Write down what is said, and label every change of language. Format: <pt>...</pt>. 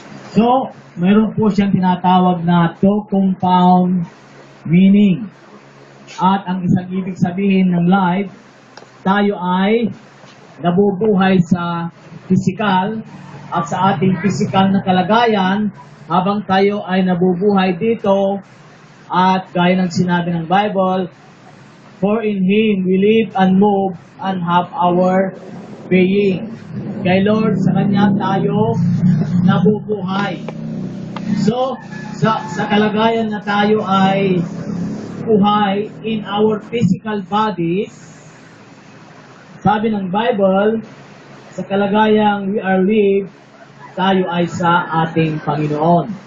<tl>So, mayroon po siyang tinatawag na</tl> <en>two compound meaning.</en> <tl>At ang isang ibig sabihin ng life, tayo ay nabubuhay sa physical at sa ating physical na kalagayan habang tayo ay nabubuhay dito. At gaya ng sinabi ng Bible,</tl> <en>for in Him we live and move and have our being.</en> <tl>Kay Lord, sa Kanya tayo nabubuhay. So, sa kalagayan na tayo ay buhay</tl> <en>in our physical bodies,</en> <tl>sabi ng Bible, sa kalagayang</tl> <en>we are live,</en> <tl>tayo ay sa ating Panginoon.</tl>